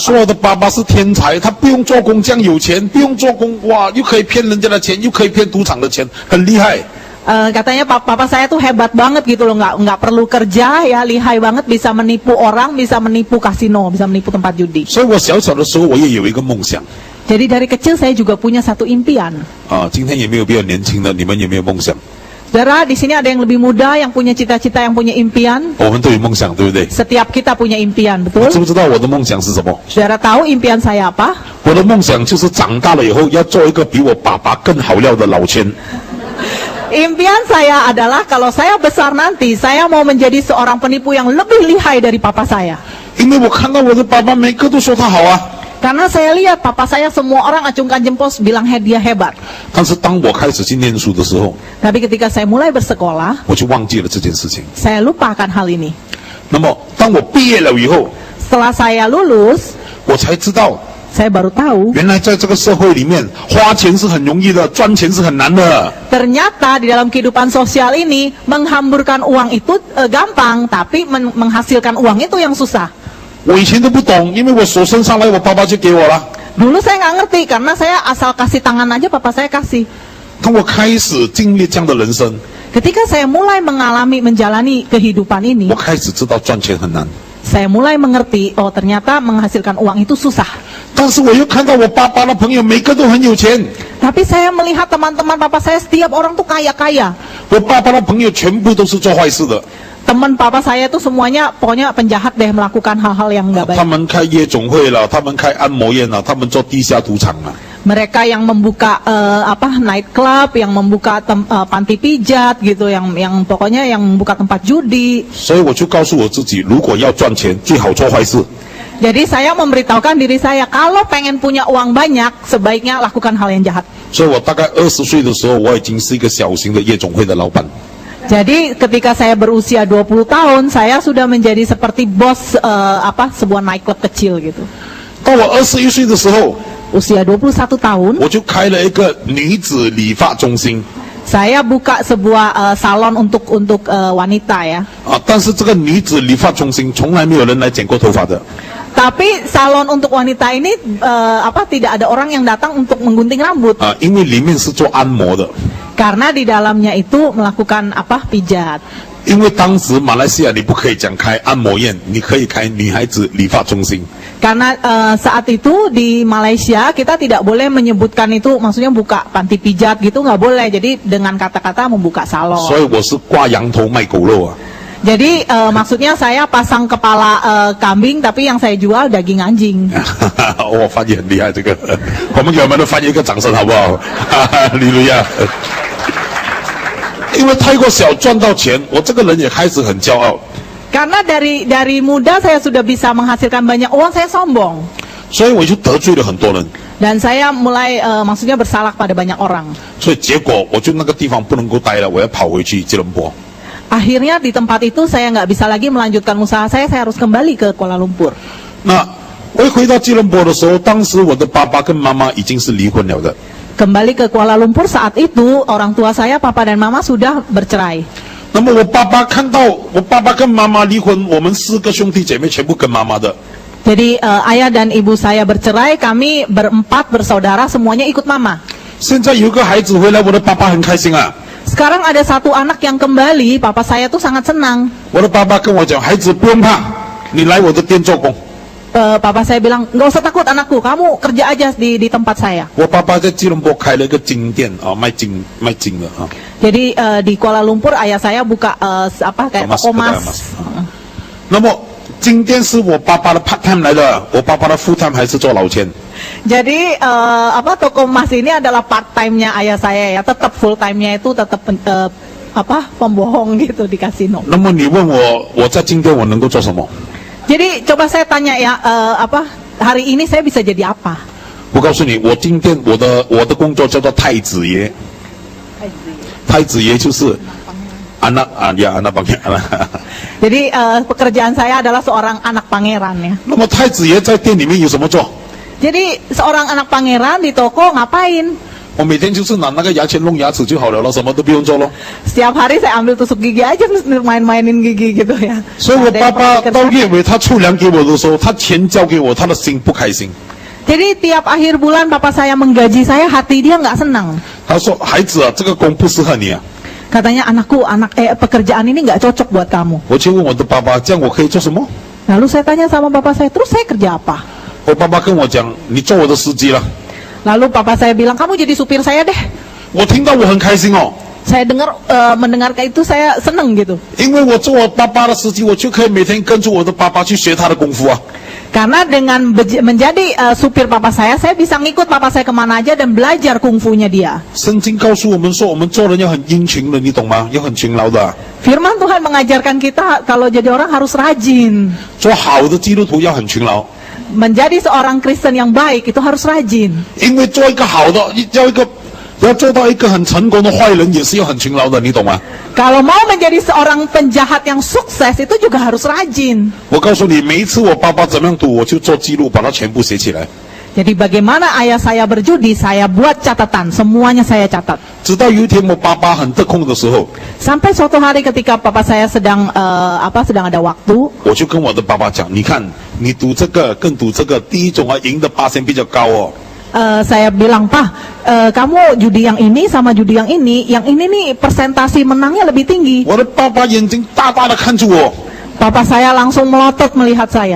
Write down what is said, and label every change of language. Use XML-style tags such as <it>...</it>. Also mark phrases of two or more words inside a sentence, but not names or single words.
<zh>说我的爸爸是天才，他不用做工这样有钱，不用做工哇，又可以骗人家的钱，又可以骗赌场的钱，很厉害。</zh> <id>Katanya papa saya tuh hebat banget gitu loh, nggak perlu kerja ya, lihai banget, bisa menipu orang, bisa menipu kasino, bisa menipu tempat judi.</id> <zh>所以我小小的时候，我也有一个梦想。</zh> <id>Jadi dari kecil saya juga punya satu impian.</id> <zh>今天有没有比较年轻的？你们有没有梦想？</zh> <id>Saudara, di sini ada yang lebih muda, yang punya cita-cita, yang punya impian.</id> <zh>我们都有梦想，对不对？</zh> <id>Setiap kita punya impian,</id> <zh>你</zh> <id>betul?</id> <zh>知不知道我的梦想是什么？</zh> <id>Saudara tahu impian saya apa?</id> <zh>我的梦想就是长大了以后要做一个比我爸爸更好料的老千。</zh> <id>Impian saya adalah kalau saya besar nanti, saya mau menjadi seorang penipu yang lebih lihai dari papa saya.</id> <zh>因为我看到我的爸爸每个都说他好啊，</zh> <id>Karena saya lihat papa saya semua orang acungkan jempol bilang dia hebat.</id> <zh>但是当我开始去念书的时候，</zh> <id>Tapi ketika saya mulai bersekolah,</id> <zh>我就忘记了这件事情。</zh> <id>saya lupakan hal ini.</id> <zh>那么当我毕业了以后，</zh> <id>Setelah saya lulus,</id> <zh>我才知道，</zh> <id>saya baru tahu</id> <zh>原来在这个社会里面，花钱是很容易的，赚钱是很难的。</zh> <id>ternyata di dalam kehidupan sosial ini menghamburkan uang itu gampang, tapi menghasilkan uang itu yang susah.</id> <zh>我以前都不懂，因为我手伸上来，我爸爸就给我了。</zh> <id>Dulu saya nggak ngerti karena saya asal kasih tangan aja papa saya kasih.</id> <zh>当我开始经历这样的人生，</zh> <id>Ketika saya mulai menjalani kehidupan ini,</id> <zh>我开始知道赚钱很难。</zh> <id>saya mulai mengerti, oh ternyata menghasilkan uang itu susah.</id> <zh>但是我又看到我爸爸的朋友每个都很有钱，</zh> <id>Tapi saya melihat teman-teman papa saya setiap orang tuh kaya-kaya.</id> <zh>我爸爸的朋友全部都是做坏事的。</zh> <id>Teman papa saya tuh semuanya pokoknya penjahat deh, melakukan hal-hal yang nggak</id> <zh>他</zh> <id>baik.</id> <zh>们开夜总会了，他们开按摩院了，他们做地下赌场了。</zh> <id>Mereka yang membuka</id> <en>night club,</en> <id>yang membuka panti pijat gitu, yang pokoknya yang membuka tempat judi.</id> <zh>所以我就告诉我自己，如果要赚钱，最好做坏事。</zh> <id>Jadi saya memberitahukan diri saya, kalau pengen punya uang banyak, sebaiknya lakukan hal yang jahat.</id> <zh>所以我大概20岁的时候，我已经是一个小型的夜总会的老板。</zh> <id>Jadi ketika saya berusia 20 tahun, saya sudah menjadi seperti bos sebuah nightclub kecil gitu.</id> <zh>到我21岁的时候，</zh> <id>usia 21 tahun,</id> <zh>我就开了一个女子理发中心</zh> <id>saya buka sebuah salon untuk wanita ya.</id> <zh>啊，但是这个女子理发中心从来没有人来剪过头发的。</zh> <id>Tapi salon untuk wanita ini tidak ada orang yang datang untuk menggunting rambut</id> <zh>啊，因为里面是做按摩的。</zh> <id>karena di dalamnya itu melakukan pijat.</id> <zh>因为当时马来西亚你不可以讲开按摩院，你可以开女孩子理发中心。</zh> <id>Karena saat itu di Malaysia kita tidak boleh menyebutkan itu, maksudnya buka panti pijat gitu nggak boleh. Jadi dengan kata-kata membuka</id> <zh>所</zh> <id>salon.</id> <zh>以我是挂羊头卖狗肉啊。</zh> <id>Jadi maksudnya saya pasang kepala kambing, tapi yang saya jual daging anjing.</id> <zh>我翻译很厉害，这个我们给我们的翻译一个掌声好不好？哈利路亚！因为太过小赚到钱，我这个人也开始很骄傲，</zh> <id>Karena dari muda saya sudah bisa menghasilkan banyak uang, saya sombong.</id> <zh>所以我就得罪了很多人。</zh> <id>Dan saya mulai maksudnya bersalah pada banyak orang.</id> <zh>所以结果我就那个地方不能够待了，我要跑回去吉隆坡。</zh> <id>Akhirnya di tempat itu saya nggak bisa lagi melanjutkan usaha saya harus kembali ke Kuala Lumpur.</id> <zh>那我一回到吉隆坡的时候，当时我的爸爸跟妈妈已经是离婚了的。</zh> <id>Kembali ke Kuala Lumpur saat itu orang tua saya, papa dan mama sudah bercerai.</id> <zh>那么我爸爸看到我爸爸跟妈妈离婚，我们4个兄弟姐妹全部跟妈妈的。</zh> <id>Jadi ayah dan ibu saya bercerai, kami berempat bersaudara semuanya ikut mama.</id> <zh>现在有一个孩子回来，我的爸爸很开心啊。</zh> <id>Sekarang ada satu anak yang kembali, papa saya tuh sangat senang.</id> <zh>我的爸爸跟我讲，孩子不用怕，你来我的店做工。</zh> <id>Papa saya bilang, nggak usah takut anakku, kamu kerja aja di tempat saya.</id> <zh>我爸爸在吉隆坡开了一个金店啊，卖金的啊。</zh> <id>Jadi di Kuala Lumpur ayah saya buka kayak toko emas.</id> <zh>那么金店是我爸爸的</zh> <en>part time</en> <zh>来的，我爸爸的</zh> <en>full time</en> <zh>还是做老千。</zh> <id>Jadi toko emas ini adalah</id> <en>part time-</en> <id>nya ayah saya ya, tetap</id> <en>full time-</en> <id>nya itu tetap pembohong gitu di kasino.</id> <zh>那么你问我在金店我能够做什么？</zh> <id>Jadi coba saya tanya ya, hari ini saya bisa jadi apa?</id> <zh>我告诉你，我金店我的工作叫做太子爷。太子爷就是</zh> <id>anak pangeran。 Jadi pekerjaan saya adalah seorang anak pangeran ya.</id> <zh>那么太子爷在店里面有什么做？</zh> <id>Jadi seorang anak pangeran di toko ngapain?</id> <zh>我每天就是拿那个牙签弄牙齿就好了，什么都不用做咯。</zh> <id>Setiap hari saya ambil tusuk gigi aja, main-mainin gigi gitu ya.</id> <zh>所以我</zh> <id>Ada</id> <zh>爸</zh> <id>yang</id> <zh>爸</zh> <id>pakai</id> <zh>到</zh> <id>kertas.</id> <zh>月尾他出粮给我的时候，他钱交给我，他的心不开心。</zh> <id>Jadi tiap akhir bulan papa saya menggaji saya, hati dia nggak senang.</id> <zh>他说：“孩子啊，这个工不适合你啊。</zh> <id>Katanya anakku, pekerjaan ini nggak cocok buat kamu. ”</id> <zh>我就问我的爸爸：“这样我可以做什么</zh> <id>Lalu saya tanya sama bapak saya, terus saya kerja apa?？”</id> <zh>我爸爸跟我讲：“你做我的司机了。</zh> <id>Lalu papa saya bilang, kamu jadi supir saya deh. ”</id> <zh>我听到我很开心哦，</zh> <id>Saya mendengarkan itu saya seneng gitu.</id> <zh>因为我做我爸爸的司机，我就可以每天跟着我的爸爸去学他的功夫啊。</zh> <id>Karena dengan menjadi supir papa saya bisa ngikut papa saya kemana aja dan belajar kungfunya dia.</id> <zh>圣经告诉我们说，我们做人要很殷勤的，你懂吗？要很勤劳的啊、</zh> <id>Firman Tuhan mengajarkan kita kalau jadi orang harus rajin.</id> <zh>做好的基督徒要很勤劳，</zh> <id>Menjadi seorang Kristen yang baik itu harus rajin.</id> <zh>因为做一个好的，要做到一个很成功的坏人，也是要很勤劳的，你懂吗？</zh> <id>Kalau mau menjadi seorang penjahat yang sukses itu juga harus rajin.</id> <zh>我告诉你，每一次我爸爸怎么样赌，我就做记录，把它全部写起来。</zh> <id>Jadi bagaimana ayah saya berjudi, saya buat catatan, semuanya saya catat.</id> <zh>直到有一天我爸爸很得空的时候，</zh> <id>Sampai suatu hari ketika papa saya sedang ada waktu,</id> <zh>我就跟我的爸爸讲：“你看，你赌这个跟赌这个，第一种啊赢的%比较高哦。</zh> <id>saya bilang, Pak, kamu judi yang ini sama judi yang ini nih persentase menangnya lebih tinggi.</id> <zh>我的爸爸眼睛大大的看着我，</zh> <id>Papa saya langsung melotot melihat saya.</id>